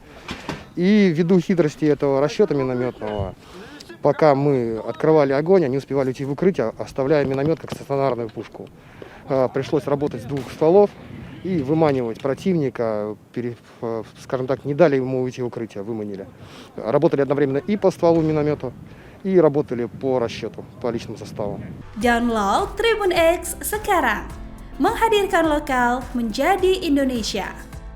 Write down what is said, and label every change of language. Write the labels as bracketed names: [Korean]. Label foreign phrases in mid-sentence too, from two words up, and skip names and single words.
[Russian] И ввиду хитрости этого расчета минометного, пока мы открывали огонь, они успевали уйти в укрытие, оставляя миномет как стационарную пушку. Пришлось работать с двух стволов и выманивать противника, скажем так, не dали ему уйти в укрытие, выманили. Работали одновременно и по стволу миномета, и работали по расчету, по личному составу. [Indonesian] Download Tribun X sekarang, menghadirkan lokal menjadi Indonesia.